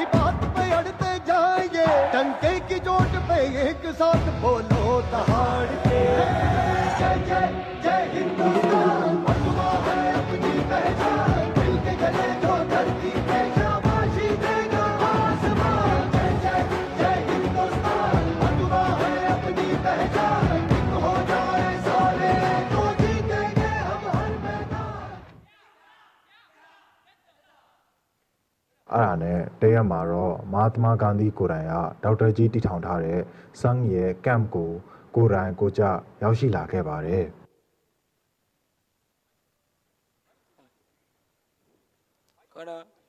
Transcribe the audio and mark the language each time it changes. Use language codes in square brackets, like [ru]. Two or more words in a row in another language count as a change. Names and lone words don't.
[hi] बात पे अड़ते जाएंगे डंके की चोट पे एक साथ बोलो दहाड़ के जय जय जय हिंदुस्तान बंधुआ है अपनी पहचान दिल के गले जो धरती पे शाबाशी देगा आसमान जय जय जय हिंदुस्तान बंधुआ है अपनी पहचान एक हो जाए सारे तो जीतेंगे हम हर मैदान [my] အဲ့ဒါနဲ့တရက်မှာတော့မဟာသမာဂန္ဒီကိုယ်တိုင်ကဒေါက်တာကြီးတည်ထောင်ထားတဲ့စန်းရဲ့ camp ကိုကိုယ်တိုင်ကိုကြရောက်ရှိလာခဲ့ပါတယ် ခေါ်တော့